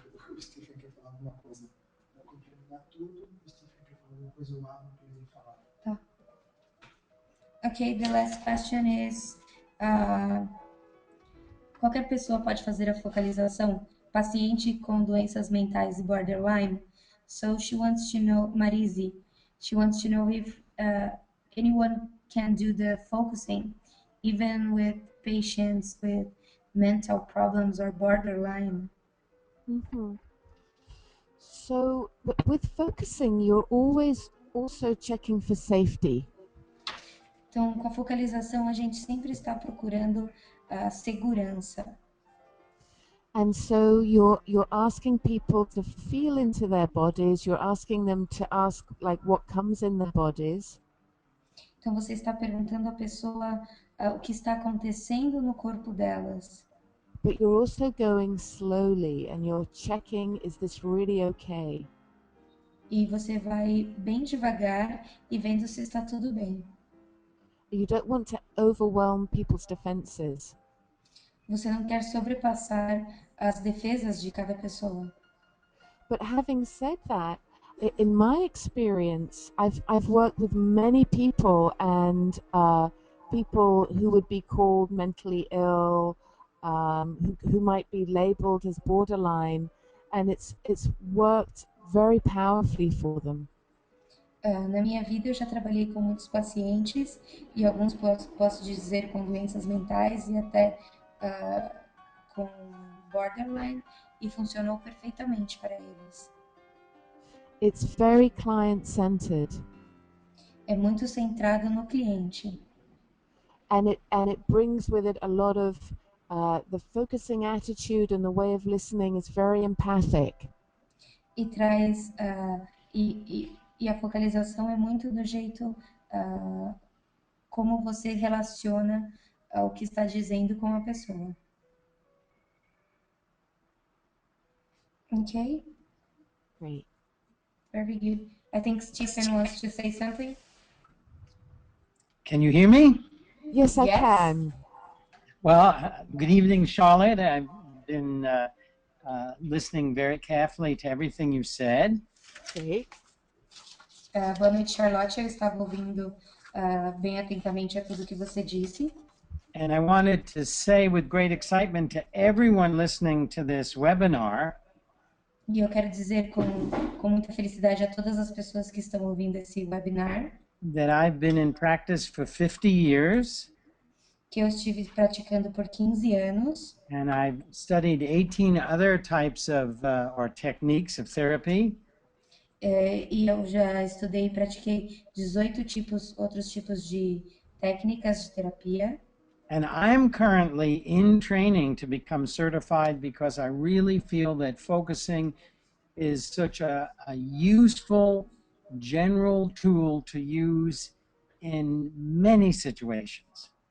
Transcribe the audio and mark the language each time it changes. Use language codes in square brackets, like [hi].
[pt] O Stephen quer falar alguma coisa. Vou complementar tudo. O Stephen quer falar alguma coisa, eu abro para ele falar. Tá. [en] Okay, the last question is: [pt] qualquer pessoa pode fazer a focalização? Paciente com doenças mentais e borderline. [en] So she wants to know, Marise, she wants to know if anyone can do the focusing, even with patients with mental problems or borderline. So with focusing, you're always also checking for safety. [pt] Então, com a focalização, a gente sempre está procurando a segurança. [en] And so you're asking people to feel into their bodies. You're asking them to ask like what comes in their bodies. [pt] Então, você está perguntando à pessoa o que está acontecendo no corpo delas. [en] But you're also going slowly and you're checking, is this really okay? [pt] E você vai bem devagar e vendo se está tudo bem. [en] You don't want to overwhelm people's defenses. [pt] Você não quer sobrepassar as defesas de cada pessoa. [en] But having said that, in my experience, I've worked with many people and people who would be called mentally ill, who might be labeled as borderline, and it's worked very powerfully for them. [pt] Na minha vida, eu já trabalhei com muitos pacientes e alguns posso dizer com doenças mentais e até com borderline e funcionou perfeitamente para eles. [en] It's very client-centered, [pt] É muito centrado no cliente. [en] and it brings with it a lot of the focusing attitude, and the way of listening is very empathic. [pt] E traz e a focalização é muito do jeito como você relaciona o que está dizendo com a pessoa. [en] Okay, Great. very good. I think Stephen wants to say something. Can you hear me? Yes, I Yes. can. Well, good evening, Charlotte. I've been listening very carefully to everything you said. Great. [pt] Boa noite, Charlotte. Eu estava ouvindo bem atentamente a tudo que você disse. [en] And I wanted to say with great excitement to everyone listening to this webinar [pt] E eu quero dizer com muita felicidade a todas as pessoas que estão ouvindo esse webinar [en] that I've been in practice for 50 years, [pt] que eu estive praticando por 15 anos [en] and I've studied 18 other types of or techniques of therapy. [pt] E eu já estudei e pratiquei 18 outros tipos de técnicas de terapia. [en] And I'm currently in training to become certified because I really feel that focusing is such a useful general tool to use in many situations.